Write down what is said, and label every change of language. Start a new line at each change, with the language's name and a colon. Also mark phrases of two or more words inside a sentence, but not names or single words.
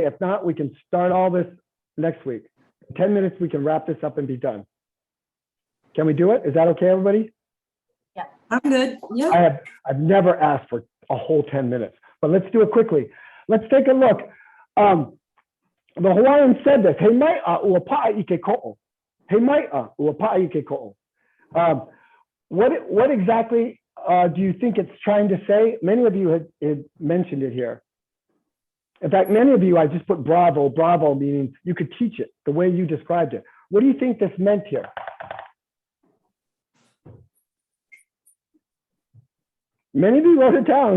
English: If not, we can start all this next week. In 10 minutes, we can wrap this up and be done. Can we do it? Is that okay, everybody? Yeah. I'm good. Yeah. I've never asked for a whole 10 minutes, but let's do it quickly. Let's take a look. The Hawaiian said this,
Hawaiian: he mai'a ua pa'a ike ko'o. He mai'a ua pa'a ike ko'o.
English: What exactly do you think it's trying to say? Many of you had mentioned it here. In fact, many of you, I just put bravo, meaning you could teach it the way you described it. What do you think this meant here? Many of you wrote it down.